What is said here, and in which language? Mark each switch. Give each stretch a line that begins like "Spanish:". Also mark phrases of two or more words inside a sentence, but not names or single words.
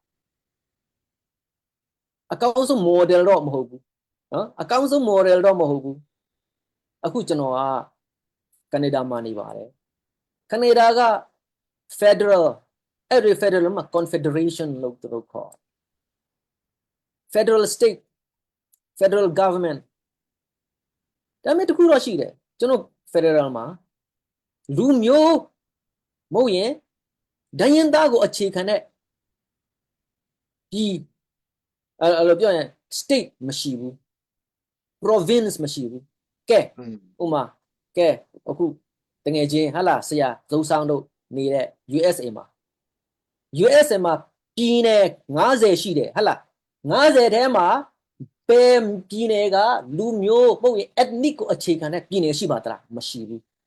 Burmese: အကောင်းဆုံး model တော့မဟုတ်ဘူးနော်အကောင်းဆုံး model တော့မဟုတ်ဘူးအခုကျွန်တော်ကကနေဒါမှာနေပါတယ်ကနေဒါက federal အဲ့ဒီ federal မှာ confederation လို့သူတို့ခေါ်
English: federal state federal government
Burmese: ဒါပေမဲ့တခုတော့ရှိတယ်ကျွန်တော် federal မှာလူမျိုးမဟုတ်ရင်ဒိုင်းရင်သားကိုအခြေခံတဲ့ ပြည်အဲ့လိုပြောရင် state မရှိဘူး province မရှိဘူးကဲဥမာကဲအခုတငယ်ချင်းဟာလားဆရာဇုံဆောင်တို့နေတဲ့ USA မှာပြည်နယ်50ရှိတယ်ဟာလား50ထဲမှာဘယ်ပြည်နယ်ကလူမျိုးမဟုတ်ရင် ethnic ကိုအခြေခံတဲ့ပြည်နယ်ရှိပါသလားမရှိဘူး